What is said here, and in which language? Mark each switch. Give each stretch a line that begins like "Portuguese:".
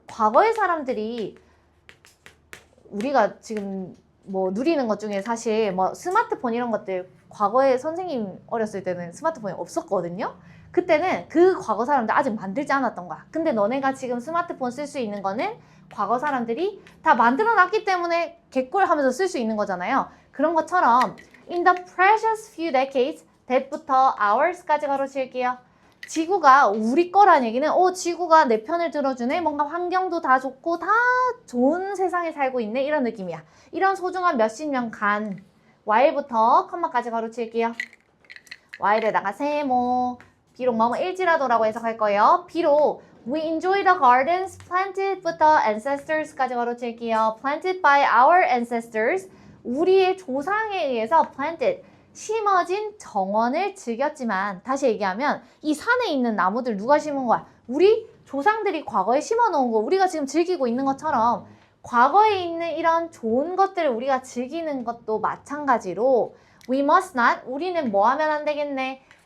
Korean: 과거의 사람들이 우리가 지금 뭐 누리는 것 중에 사실 뭐 스마트폰 이런 것들 과거에 선생님 어렸을 때는 스마트폰이 없었거든요. 그때는 그 과거 사람들 아직 만들지 않았던 거야. 근데 너네가 지금 스마트폰 쓸 수 있는 거는 과거 사람들이 다 만들어 놨기 때문에 개꿀 하면서 쓸 수 있는 거잖아요. 그런 것처럼
English: in the precious few decades
Korean: that부터 hours까지 가로칠게요. 지구가 우리 거란 얘기는 지구가 내 편을 들어주네. 뭔가 환경도 다 좋고 다 좋은 세상에 살고 있네. 이런 느낌이야. 이런 소중한 몇십 년간 while부터 컴마까지 가로칠게요. while에다가 세모 비록 뭐뭐 일지라도라고 해석할 거예요. 비록
English: We enjoy the gardens planted with the ancestors
Korean: 까지 가로칠게요.
English: Planted by our ancestors.
Korean: 우리의 조상에 의해서 planted. 심어진 정원을 즐겼지만 다시 얘기하면 이 산에 있는 나무들 누가 심은 거야? 우리 조상들이 과거에 심어 놓은 거 우리가 지금 즐기고 있는 것처럼 과거에 있는 이런 좋은 것들을 우리가 즐기는 것도 마찬가지로
English: we must not
Korean: 우리는 뭐 하면 안 되겠네?